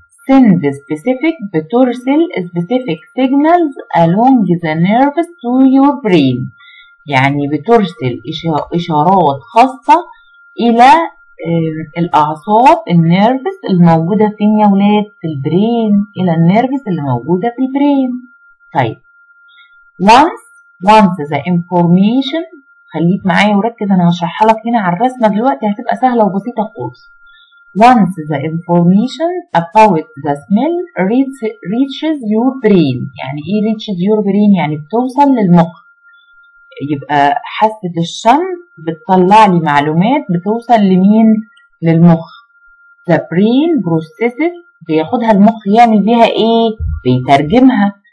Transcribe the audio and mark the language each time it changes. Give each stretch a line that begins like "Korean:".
English: send specific
Arabic: بترسل
English: specific signals along the nerves to your brain،
Arabic: يعني بترسل إشارات خاصة إلى الأعصاب النيرفس الموجودة فين يا ولاد؟ في البرين، إلى النيرفس اللي موجودة في البرين. طيب
English: once the information،
Arabic: خليك معايا وركز، أنا هشرحها لك هنا على الرسمة دلوقتي هتبقى سهلة وبسيطة خالص.
English: once the information about the smell reaches your brain.
Arabic: يعني إيه
English: reaches your brain؟
Arabic: يعني بتوصل للمخ. يبقى حاسة الشم بتطلع لي معلومات بتوصل لمين؟ للمخ.
English: the brain processes،
Arabic: بياخدها المخ يعمل بيها ايه؟ بيترجمها.